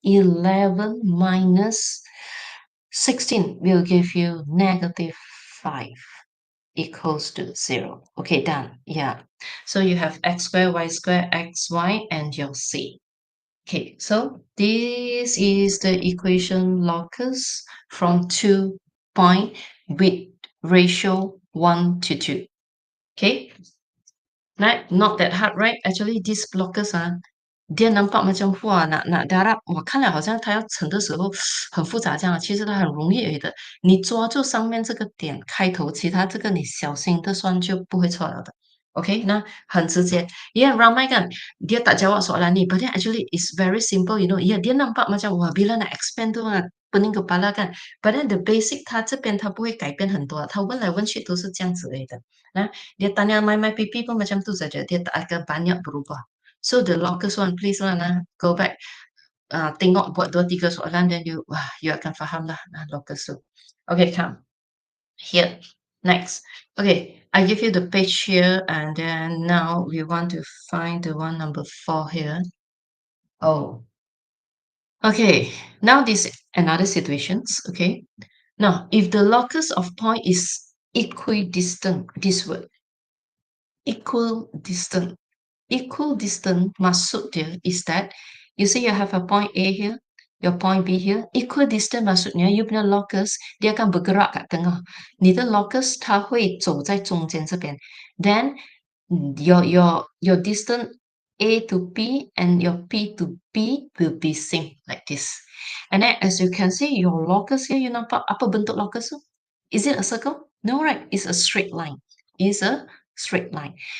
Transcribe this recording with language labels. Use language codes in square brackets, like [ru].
[en] 11 minus 16 will give you negative 5 equals to 0. Okay, done. Yeah. So you have x squared, y squared, xy, and your c. Okay, so this is the equation locus from 2 point with ratio 1 to 2. Okay, right? Not that hard, right? [zh] Actually, this locus [ms] dia nampak macam wah nak darab， [zh] 我看了好像它要乘的时候很复杂这样，其实它很容易而已的。你抓住上面这个点开头，其他这个你小心的算就不会错了的。 OK，那很直接。 [ms] Ya ramai kan dia tak jawab soalan ni, [en] but then actually it's very simple, you know. [ms] Ya dia nampak macam wah bila nak expand tu pening kepala kan. [en] But then the basic [zh] 它这边它不会改变很多，它问来问去都是这样子而已的。 [ms] Nah, dia tanya mai pipi pun macam tu saja. Dia tak akan banyak berubah. [en] So the longest one, please lah, go back. [ms] Tengok buat 2-3 soalan, then you akan faham lah locus tu. [en] Okay, come here. Next. Okay, I give you the page here, and then now we want to find the one number 4 here. Oh, okay. Now this another situations. Okay. Now, if the locus of point is equidistant, this word equidistant. Equidistant [ms] maksud dia [en] is that you see you have a point A here, your point B here. [ms] Equidistant maksudnya you punya locus dia akan bergerak kat tengah. [zh] 你的 locus 它会走在中间这边。 [en] Then your distance A to P and your P to B will be same like this. And then as you can see your locus here, [ms] you nampak apa bentuk locus tu? [en] Is it a circle? No, right? It's a straight line. It's a straight line.